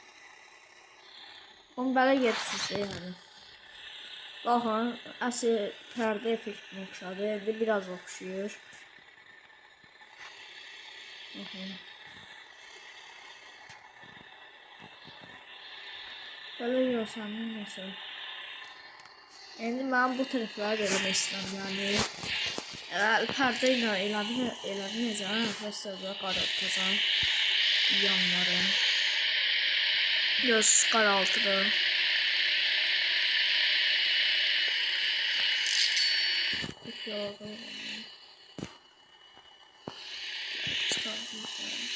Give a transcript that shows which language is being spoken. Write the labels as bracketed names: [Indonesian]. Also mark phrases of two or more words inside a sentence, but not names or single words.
[Azerbaijani] Onu belə getirsin yani. Baxın, əsl pərdə effektinə oxşadı. İndi biraz oxşuyur. Baxın. Belə görsəmin nəsə. İndi mən bu tərəfləri eləmək istəyirəm. Yəni pərdə ilə elədinəcəm. Nəfəslərdə qaraltacam. Yanları. Göz qaraltıda. Kopyaladım. [Turkish] Çıkardım sonra.